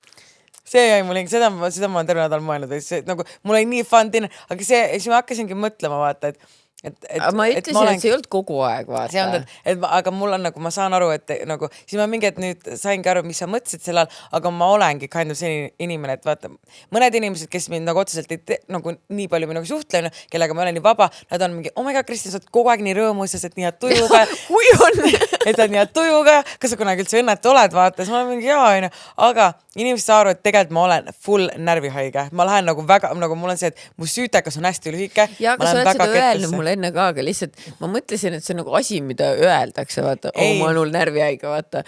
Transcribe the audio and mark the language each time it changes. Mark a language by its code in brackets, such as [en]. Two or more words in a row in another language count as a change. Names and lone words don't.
[et] See jäi mul seda ma olen terve nädal mõelnud. Nagu, mul oli nii [en] fun dinner, [et] aga siis ma hakkasingi mõtlema, vaata, ma ütlesin, et see ei olnud kogu aeg, vaata. Aga mul on nagu, ma saan aru, et nagu, siis ma mingi, et nüüd saingi aru, mis sa mõtlesid sellal, aga ma olengi [en] kind of [et] selline inimene, et vaata, mõned inimesed, kes mind nagu otseselt ei nagu nii palju minuga suhtlen, kellega ma olen nii vaba, nad on mingi, [en] oh my god, [et] Kristin, sa oled kogu aeg nii rõõmusas, et nii head tujuga. Kui on? Et on nii head tujuga, kas sa kunagi üldse õnnetu oled, vaata, siis ma olen mingi jaa, aga inimesed saa aru, et tegelikult ma olen full närvihaige. Ma lähen nagu väga, nagu mul on see, et mu süütekas on hästi lühike. Ja, aga sa oled seda öelnud mulle enne ka, aga lihtsalt ma mõtlesin, et see on nagu asi, mida öeldakse, vaata, ma olen närvihaige, vaata.